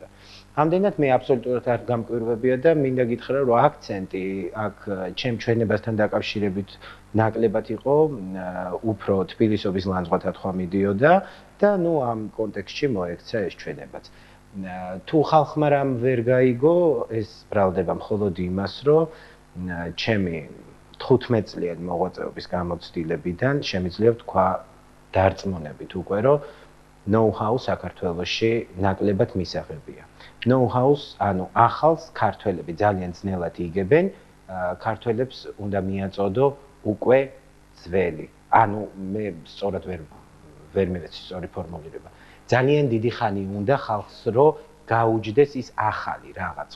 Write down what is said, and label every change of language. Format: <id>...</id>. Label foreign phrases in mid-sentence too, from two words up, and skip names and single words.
<ka>ამდენად მე აბსოლუტურად არ გამკვირვებია და მინდა გითხრა, რომ აქცენტი აქ ჩემ ჩვენებასთან დაკავშირებით ნაკლებად იყო უფრო თბილისობის ლანძღვათა თქვა მიდიოდა და ამ კონტექსტში მოექცა ეს ჩვენებაც. თუ ხალხმა რამ ვერ გაიგო, ეს ბრალდება მხოლოდ იმას, რომ ჩემი 15 წლიანი მოღვაწეობის გამოცდილებიდან შემიძლია ვთქვა დარწმუნებით უკვე, რომ know-how საქართველოში ნაკლებად მისაღებია. know-how-ს, ანუ ახალს ქართველები ძალიან ძნელად იგებენ, ქართველებს უნდა მიაწოდო უკვე ძველი. ანუ მე სწორად ვერ მივეცი სწორი ფორმულირება. ძალიან დიდი ხანი უნდა ხალხს რომ გაუჯდეს ის ახალი რაღაც.</ka>